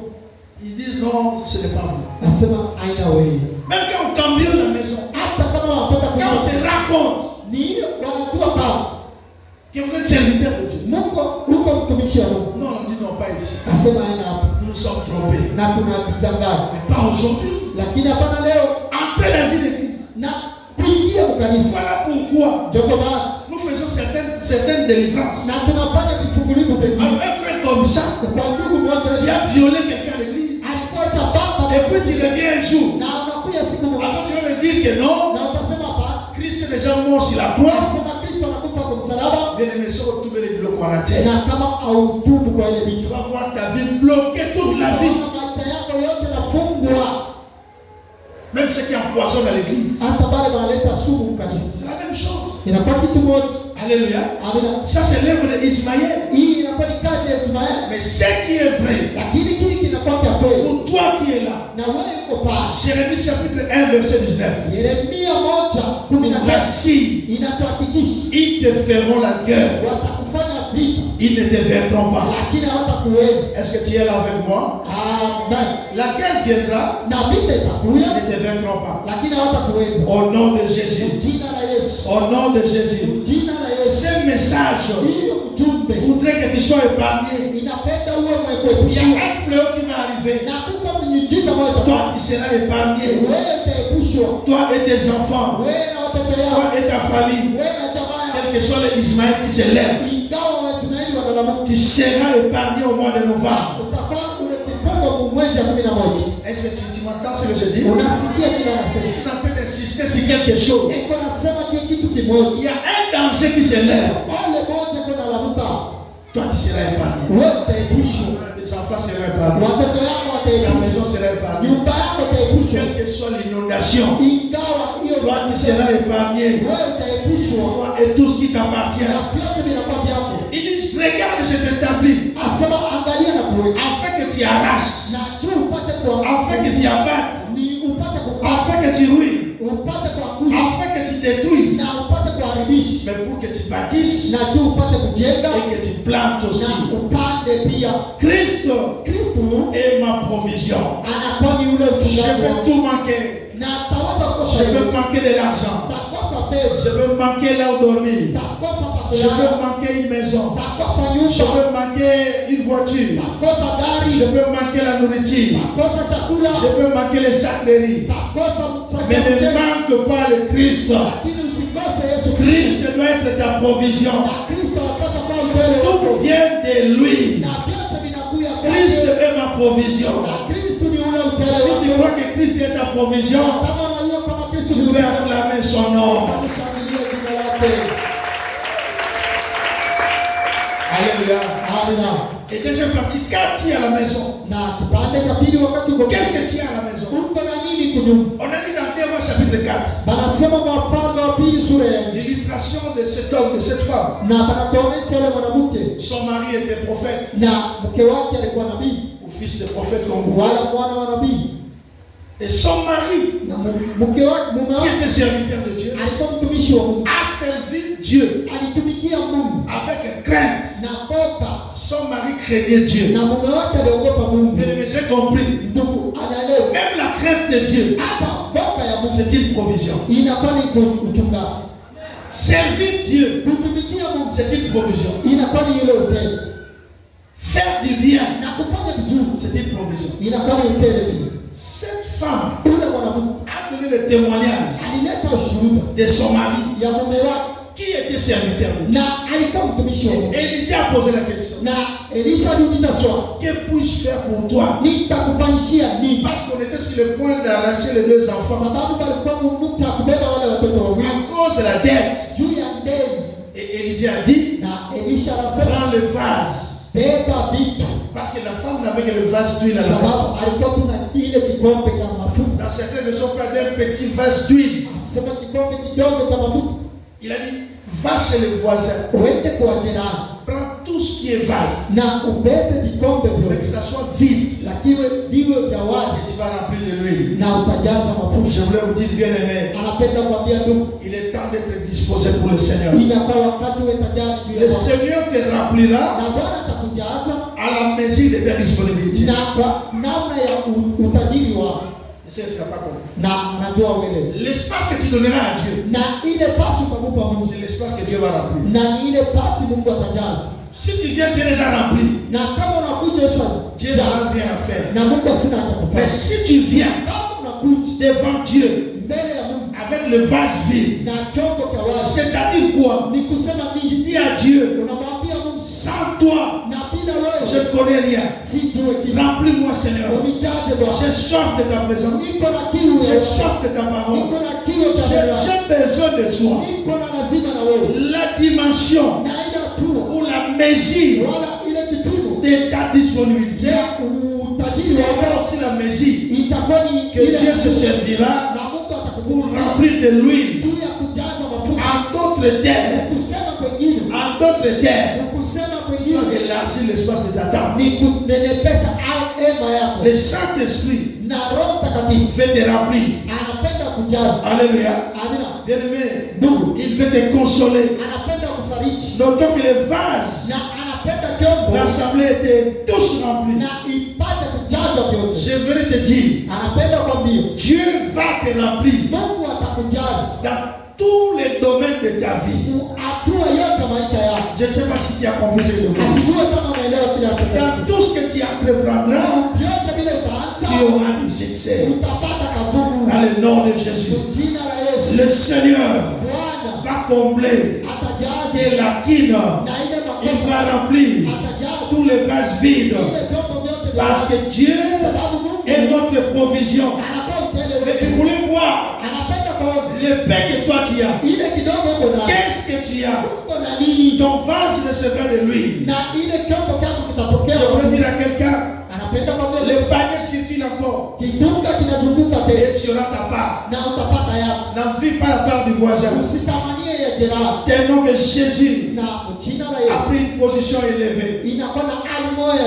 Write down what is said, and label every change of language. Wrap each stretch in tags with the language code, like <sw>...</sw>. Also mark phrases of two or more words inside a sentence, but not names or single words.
<fr>ils disent non, ce n'est pas vous.</fr> <sw>asema aina wewe.</sw> <fr>Même quand on cambriole la maison,</fr> <sw>Hata kama wanapenda</sw> <fr>quand on se raconte</fr> <sw>ni hiyo wanajua kama</sw> <fr>que vous êtes serviteur de Dieu,</fr> <sw>Mungu uko mtumishi wa Mungu,</sw> <fr>non, on dit non, pas ici.</fr> <sw>asema aina hapa</sw> <fr>Nous nous sommes trompés.</fr> <sw>na tunajidanganya,</sw> <fr>Mais pas aujourd'hui.</fr> <sw>lakini hapana leo</sw> <fr>Entrez dans une église.</fr> <sw>na kuingia mkanisa.</sw> <fr>Voilà pourquoi</fr> <sw>Ndio maana</sw> <fr>nous faisons certaines délivrances.</fr> <sw>na tunafanya vifungulivu pekee.</sw> <fr>Alors, un frère comme ça,</fr> <sw>Kwa ndugu</sw> <fr>qui</fr> <sw>mmoja</sw> <fr>a violé quelqu'un à l'église,</fr> <sw>alikuwa chapaka</sw> <fr>et puis tu reviens un jour,</fr> <sw>na anakuja siku moja</sw> <fr>après tu vas me dire que non,</fr> <sw>na utasema hapa</sw> <fr>Christ est déjà mort sur la croix.</fr> <sw>sema Kristo anakufa kwa msalaba,</sw> <fr>Bien aimé, si on retrouve les blocs en terre,</fr> <sw>na kama hautubu kwa ile</sw> <fr>tu</fr> <sw>vitu</sw> <fr>vas voir ta vie bloquée toute la vie.</fr> <sw>unaona maisha yako yote nafungwa,</sw> <fr>Même ceux qui empoisonnent à l'église,</fr> <sw>hata pale wanaleta sumu kanisa,</sw> <fr>c'est la même chose.</fr> <sw>inakuwa kitu moja.</sw> <fr>Alléluia.</fr> <sw>Amina.</sw> <fr>Ça, c'est l'œuvre d'Ismaël.</fr> <sw>Hii inakuwa ni kazi ya Ismaeli,</sw> <fr>Mais ce qui est vrai,</fr> <sw>lakini kile kinakuwa cha kweli</sw> <fr>pour toi qui es là,</fr> <sw>na wewe uko pale.</sw> <fr>Jérémie chapitre 1, verset 19.</fr> <sw>Yeremia 1:19</sw> <fr>Voici,</fr> <sw>inatuhakikisha</sw> <fr>ils te feront la guerre,</fr> <sw>watakufanya vita,</sw> <fr>ils ne te vaincront pas.</fr> <sw>lakini hawatakuweza.</sw> <fr>Est-ce que tu es là avec moi?</fr> <sw>Amen.</sw> <fr>La guerre viendra,</fr> <sw>Na vita</sw> <fr>ils</fr> <sw>itakuja,</sw> <fr>ne te vaincront pas.</fr> <sw>lakini hawatakuweza.</sw> <fr>Au nom de Jésus.</fr> <sw>Jina la Yesu,</sw> <fr>Au nom de Jésus.</fr> <sw>jina la Yesu.</sw> <fr>Ce message</fr> <sw>Hiyo ujumbe</sw> <fr>voudrait que tu sois épargné.</fr> <sw>inapenda uwe</sw> <fr>Il y a</fr> <sw>mwepesi,</sw> <fr>un fléau qui va arriver.</fr> <sw>na kuko miujiza moja</sw> <fr>Toi,</fr> <sw>itakuwa.</sw> <fr>tu seras épargné.</fr> <sw>Wewe utaepushwa.</sw> <fr>Toi et tes enfants.</fr> <sw>Wewe na watoto</sw> <fr>Toi</fr> <sw>yako.</sw> <fr>et ta famille.</fr> <sw>Wewe na jamaa yako.</sw> <fr>Quel que soit les Ismaël qui se lèvent,</fr> <sw>Ingawa Waisraeli wanalalamika,</sw> <fr>tu seras épargné au mois de novembre.</fr> <sw>utakuwa ule kifungo mwezi ya 11.</sw> <fr>Est-ce que tu m'entends ce que je dis?</fr> <sw>Unasikia kile anasema.</sw> <fr>Je suis en train d'insister sur quelque chose.</fr> <sw>Iko nasema kitu</sw> <fr>Il</fr> <sw>kimoja.</sw> <fr>y a un danger qui se lève.</fr> <sw>Wale moja kuna lamuka.</sw> <fr>Toi, tu seras épargné.</fr> <sw>Wewe utaepushwa.</sw> <fr>Tes enfants seront épargnés.</fr> <sw>Watoto yako</sw> <fr>Ta</fr> <sw>wataepushwa.</sw> <fr>maison sera épargnée.</fr> <sw>Nyumba yako itaepushwa.</sw> <fr>Quelle que soit l'inondation,</fr> <sw>Ingawa hiyo</sw> <fr>toi, tu seras épargné.</fr> <sw>wewe utaepushwa.</sw> <fr>Toi et tout ce qui t'appartient.</fr> <sw>Na vyote vinakuwa vyako.</sw> <fr>Il dit, regarde, je t'établis.</fr> <sw>Asema angalia na kuweka.</sw> <fr>Afin que tu arraches.</fr> <sw>Na tu upate kwa</sw> <fr>Afin que tu abattes.</fr> <sw>ni upate kwa</sw> <fr>Afin que tu ruines.</fr> <sw>upate kwa kushi.</sw> <fr>Afin que tu détruises.</fr> <sw>Na upate kwa haribishi.</sw> <fr>Mais pour que tu bâtisses.</fr> <sw>Na tu upate kujenga.</sw> <fr>Et que tu plantes</fr> <sw>Na</sw> <fr>aussi.</fr> <sw>upande pia.</sw> <fr>Christ</fr> <sw>Kristo</sw> <fr>est ma provision.</fr> <sw>anakuwa ni ule</sw> <fr>Je</fr> <sw>mchungaji</sw> <fr>peux</fr> <sw>wako.</sw> <fr>tout manquer.</fr> <sw>Na ataweza kukosa</sw> <fr>Je peux</fr> <sw>yote.</sw> <fr>manquer de l'argent.</fr> <sw>Takosa pesa.</sw> <fr>Je peux manquer là où dormir.</fr> <sw>Takosa</sw> <fr>Je peux</fr> <sw>pakulala.</sw> <fr>manquer une maison.</fr> <sw>Takosa</sw> <fr>Je</fr> <sw>nyumba.</sw> <fr>peux manquer une voiture.</fr> <sw>Takosa</sw> <fr>Je</fr> <sw>gari.</sw> <fr>peux manquer la nourriture.</fr> <sw>Takosa chakula.</sw> <fr>Je peux manquer les sacs de riz.</fr> <sw>Takosa</sw> <fr>Mais ne</fr> <sw>mchele.</sw> <fr>manque pas le Christ.</fr> <sw>Lakini usikose Yesu Kristo.</sw> <fr>Christ doit être ta provision.</fr> <sw>Na Kristo apata kwa mbele</sw> <fr>Tout</fr> <sw>wako.</sw> <fr>vient de lui.</fr> <sw>Na vyote vinakuja</sw> <fr>Christ</fr> <sw>kwake.</sw> <fr>est ma provision.</fr> <sw>Na Kristo ni ule mbele</sw> <fr>Si tu</fr> <sw>wako.</sw> <fr>crois que Christ est ta provision,</fr> <sw>Kama unajua kama Kristo</sw> <fr>tu</fr> <sw>ni</sw> <fr>peux</fr> <sw>mbele wako.</sw> <fr>acclamer son nom.</fr> <sw>Mshangilie jina lake.</sw> <fr>Alléluia.</fr> <sw>Amina.</sw> <fr>Et deuxième partie, quand tu es à la maison,</fr> <sw>Na kipande cha pili wakati uko</sw> <fr>qu'est-ce que tu as à la maison?</fr> <sw>uko na nini kunyumba?</sw> <fr>On a dit dans 2 Rois chapitre 4,</fr> <sw>Banasema Wapande wa pili sura ya 4.</sw> <fr>l'illustration de cet homme, de cette femme.</fr> <sw>Na banatuonyesha yule mwanamke</sw> <fr>Son mari était prophète,</fr> <sw>na mke wake alikuwa nabii</sw> <fr>ou fils de prophète, comme vous voyez.</fr> <sw>wala mwana wa nabii.</sw> <fr>Et son mari,</fr> <sw>Na mke wake mume</sw> <fr>qui</fr> <sw>wake</sw> <fr>était serviteur de Dieu,</fr> <sw>alikuwa mtumishi wa Mungu.</sw> <fr>a servi Dieu</fr> <sw>Alitumikia Mungu</sw> <fr>avec crainte.</fr> <sw>na boka,</sw> <fr>Son mari craignait Dieu.</fr> <sw>na mume wake aliogopa Mungu.</sw> <fr>Mais j'ai compris.</fr> <sw>Ndugu, anaelewa</sw> <fr>Même la crainte de Dieu,</fr> <sw>hata boka ya Mungu</sw> <fr>c'est une provision.</fr> <sw>inakuwa ni uchungaji.</sw> <fr>Servir Dieu,</fr> <sw>Kutumikia Mungu</sw> <fr>c'est une provision.</fr> <sw>inakuwa ni ile utele,</sw> <fr>Faire du bien,</fr> <sw>na kufanya vizuri</sw> <fr>c'est une provision.</fr> <sw>inakuwa ni utele pia.</sw> <fr>Cette femme</fr> <sw>Ule mwanamke</sw> <fr>a donné le témoignage</fr> <sw>alileta ushuhuda</sw> <fr>de son mari</fr> <sw>ya mume wake</sw> <fr>qui était serviteur de Dieu.</fr> <sw>na alikuwa mtumishi wa Mungu.</sw> <fr>Et Élisée a posé la question.</fr> <sw>Na Elisha aliuliza swali,</sw> <fr>Que puis-je faire pour toi?</fr> <sw>nitakufanyishia nini?</sw> <fr>Parce qu'on était sur le point d'arracher les 2 enfants</fr> <sw>Sababu walikuwa mnukta ya kubeba wale watoto wawili</sw> <fr>à cause de la dette.</fr> <sw>juu ya ndeni.</sw> <fr>Et Élisée a dit,</fr> <sw>Na Elisha anasema</sw> <fr>prends le vase.</fr> <sw>beba vitu,</sw> <fr>Parce que la femme n'avait que le vase d'huile à la main.</fr> <sw>sababu alikuwa tuna kile kikombe cha mafuta.</sw> <fr>Dans certaines versions, pas d'un petit vase d'huile.</fr> <sw>Asema kikombe kidogo cha mafuta,</sw> <fr>Il a dit, va chez le voisin.</fr> <sw>uende kwa jirani</sw> <fr>Prends tout ce qui est vase.</fr> <sw>na ubebe vikombe</sw> <fr>Mais que</fr> <sw>vyote,</sw> <fr>ça soit vide.</fr> <sw>lakini viwe vya</sw> <fr>Et tu</fr> <sw>wazi</sw> <fr>vas remplir de l'huile.</fr> <sw>na utajaza</sw> <fr>Je</fr> <sw>mafuta.</sw> <fr>voulais vous dire, bien aimé,</fr> <sw>Anapenda kuambia ndugu,</sw> <fr>il est temps d'être disposé pour le Seigneur.</fr> <sw>inakuwa wakati uwe tayari juu</sw> <fr>Le</fr> <sw>ya Bwana.</sw> <fr>Seigneur te remplira</fr> <sw>Na Bwana atakujaza</sw> <fr>à la mesure de ta disponibilité.</fr> <sw>na kwa namna ya utajiri wako,</sw> <fr>Je sais que tu n'as pas compris.</fr> <sw>na anajua wewe,</sw> <fr>L'espace que tu donneras à Dieu,</fr> <sw>na ile pasi utamupa Mungu,</sw> <fr>c'est l'espace que Dieu va remplir.</fr> <sw>na ni ile pasi Mungu atajaza.</sw> <fr>Si tu viens, tu es déjà rempli.</fr> <sw>Na kama unakuja sasa,</sw> <fr>Dieu n'a rien à faire.</fr> <sw>na Mungu asina</sw> <fr>Mais</fr> <sw>atakufanya.</sw> <fr>si tu viens</fr> <sw>Kama unakuja</sw> <fr>devant Dieu</fr> <sw>mbele ya Mungu</sw> <fr>avec le vase vide,</fr> <sw>na chombo cha wazi,</sw> <fr>c'est-à-dire quoi?</fr> <sw>ni kusema</sw> <fr>Tu</fr> <sw>nini?</sw> <fr>dis à Dieu,</fr> <sw>Unamwambia Mungu,</sw> <fr>sans toi,</fr> <sw>na bila</sw> <fr>je</fr> <sw>wewe</sw> <fr>ne connais rien.</fr> <sw>sijue kitu.</sw> <fr>Remplis-moi, Seigneur.</fr> <sw>Unijaze Bwana,</sw> <fr>J'ai soif de ta présence.</fr> <sw>niko na kiu ya</sw> <fr>J'ai</fr> <sw>wewe,</sw> <fr>soif de ta parole.</fr> <sw>niko na kiu cha wewe,</sw> <fr>J'ai besoin de toi.</fr> <sw>niko na lazima na wewe,</sw> <fr>La dimension</fr> <sw>na ile hatua</sw> <fr>ou la mesure</fr> <sw>wala ile kipimo</sw> <fr>de ta disponibilité</fr> <sw>ya utajiri</sw> <fr>sera</fr> <sw>wako</sw> <fr>aussi la mesure</fr> <sw>itakuwa ni</sw> <fr>que</fr> <sw>ile</sw> <fr>Dieu se</fr> <sw>hatua,</sw> <fr>servira</fr> <sw>na Mungu</sw> <fr>pour</fr> <sw>atakukumbuka</sw> <fr>remplir de l'huile.</fr> <sw>juu ya kujaza mafuta.</sw> <fr>En d'autres terres,</fr> <sw>Kusema kwengine,</sw> <fr>en d'autres terres,</fr> <sw>kusema</sw> <fr>tu</fr> <sw>kwengine</sw> <fr>vas élargir l'espace de ta table.</fr> <sw>ni kunenepesha hema yako,</sw> <fr>Le Saint-Esprit</fr> <sw>na Roho Mtakatifu</sw> <fr>veut te remplir.</fr> <sw>anapenda kujaza.</sw> <fr>Alléluia.</fr> <sw>Amina.</sw> <fr>Bien-aimé,</fr> <sw>Ndugu,</sw> <fr>il veut te consoler.</fr> <sw>anapenda kufariji</sw> <fr>Notons que les vases</fr> <sw>na anapenda chombo</sw> <fr>l'assemblée étaient tous remplis.</fr> <sw>na ipate kujazwa vyote.</sw> <fr>Je veux te dire,</fr> <sw>Anapenda kwambia</sw> <fr>Dieu va te remplir</fr> <sw>Mungu atakujaza</sw> <fr>dans tous les domaines de ta vie.</fr> <sw>hatua yote ya maisha yako.</sw> <fr>Je ne sais pas si tu as compris ce que je veux dire.</fr> <sw>Asijue kama unaelewa kile</sw> <fr>Dans</fr> <sw>anachosema.</sw> <fr>tout ce que tu entreprendras,</fr> <sw>Vyote vile</sw> <fr>tu</fr> <sw>utaanza</sw> <fr>auras du émissaire.</fr> <sw>utapata kavumu.</sw> <fr>Dans le nom de Jésus.</fr> <sw>Jina la Yesu.</sw> <fr>Le Seigneur</fr> <sw>Bwana</sw> <fr>va combler</fr> <sw>atajaza</sw> <fr>de la quine.</fr> <sw>na ile</sw> <fr>Il</fr> <sw>makosa.</sw> <fr>va remplir</fr> <sw>Atajaza</sw> <fr>tous les vases vides.</fr> <sw>ile vyombo vyote vya</sw> <fr>Parce que Dieu</fr> <sw>sababu Mungu</sw> <fr>est notre provision.</fr> <sw>anakuwa utele</sw> <fr>Et</fr> <sw>wetu.</sw> <fr>vous voulez voir</fr> <sw>Anapenda kuona</sw> <fr>le pain que toi tu as.</fr> <sw>ile kidogo uko nayo.</sw> <fr>Qu'est-ce que tu as?</fr> <sw>Uko na nini?</sw> <fr>Ton vase recevra de l'huile.</fr> <sw>Na ile chombo chako kitapokea.</sw> <fr>Je voulais dire à quelqu'un,</fr> <sw>Anapenda kwamba</sw> <fr>le panier circule encore.</fr> <sw>kitunga kinazunguka</sw> <fr>Et</fr> <sw>tena</sw> <fr>tu auras ta part.</fr> <sw>na utapata yako.</sw> <fr>N'envie pas la part du voisin.</fr> <sw>Usitamanie ya jirani.</sw> <fr>Tellement que Jésus</fr> <sw>Na jina la</sw> <fr>a</fr> <sw>Yesu</sw> <fr>pris une position élevée.</fr> <sw>inakuwa na hali moja</sw>